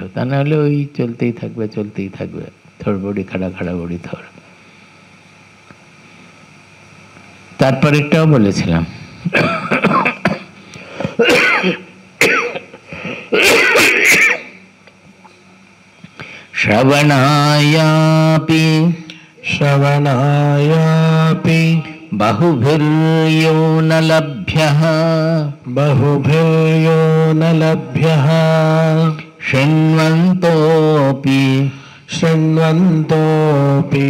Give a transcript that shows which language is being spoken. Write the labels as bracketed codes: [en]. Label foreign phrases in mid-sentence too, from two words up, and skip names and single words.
[bn] তা নাহলে ওই চলতেই থাকবে চলতেই থাকবে, থর বড়ি খাড়া খাড়া বড়ি থর। তারপর একটাও বলেছিলাম, শ্রবণায়াপি [sa] श्रवणायापि बहुभिर्यो न लभ्यः बहुभिर्यो न लभ्यः शृण्वन्तोऽपि शृण्वन्तोऽपि